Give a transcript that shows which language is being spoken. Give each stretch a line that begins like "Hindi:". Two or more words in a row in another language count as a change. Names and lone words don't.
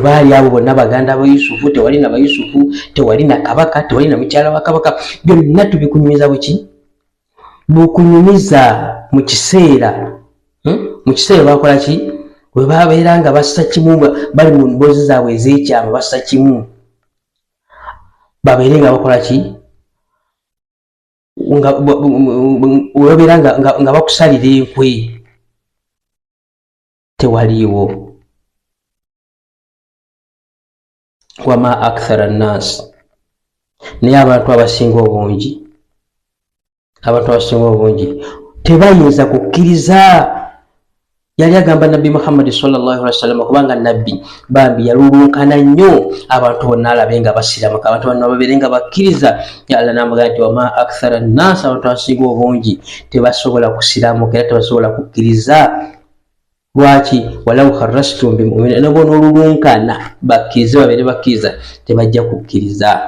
Ganda: baali abo bonna baganda ba Yusufu tewali na ba Yusufu tewali na kabaka tewali na mukyala wa kabaka byonna tubikunyumiza buki bukunyumiza mu kiseera bakola ki we babeera nga bassa kimu bali mu mbozi zaabwe ez'ekyama bassa kimu babeere nga bakola ki webabeera nga bakusalira enkwe tewaliiwo.
Arabic: وما أكثر الناس
Ganda: naye abantu abasinga obungi tebayinza kukkiriza. Yali agamba Nabbi Muhammad
Arabic: صلى الله عليه وسلم
Ganda: kubanga nabbi bambi yalulunkana nnyo abantu bonna alabe nga basiramuka abantu bonna babeere nga bakkiriza. Allah namugamba nti
Arabic: وما أكثر الناس
Ganda: abantu abasinga obungi tebasobola kusiramuka era tebasobola kukkiriza. Lwaki
Arabic: ولو حرصت بمؤمنين
Ganda: nabo n'olulunkana bakkirize babeere bakkiriza tebajja kukkiriza.